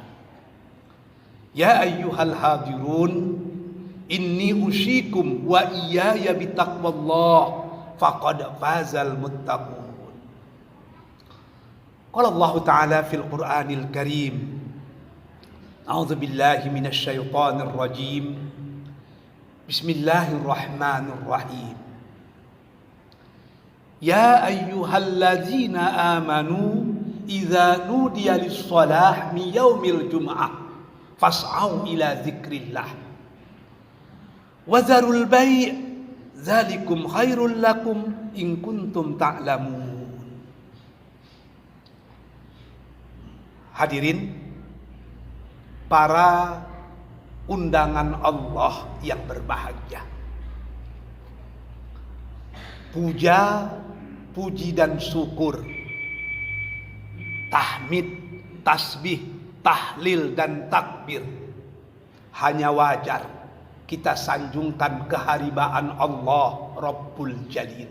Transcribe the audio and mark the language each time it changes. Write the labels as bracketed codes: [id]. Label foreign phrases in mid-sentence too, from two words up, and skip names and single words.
[ar] يا أيها الحاضرون، إني أوصيكم وإياي بتقوى الله فقد فاز المتقون. قال الله تعالى في القرآن الكريم، أعوذ بالله من الشيطان الرجيم. بسم الله الرحمن الرحيم. يا أيها الذين آمنوا إذا نودي للصلاة من يوم الجمعة فاسعوا إلى ذكر الله وذروا البيع ذلكم خير لكم إن كنتم تعلمون. [id] Hadirin para undangan Allah yang berbahagia, puja, puji dan syukur, tahmid, tasbih, tahlil dan takbir hanya wajar kita sanjungkan keharibaan Allah [ar] رب الجليل.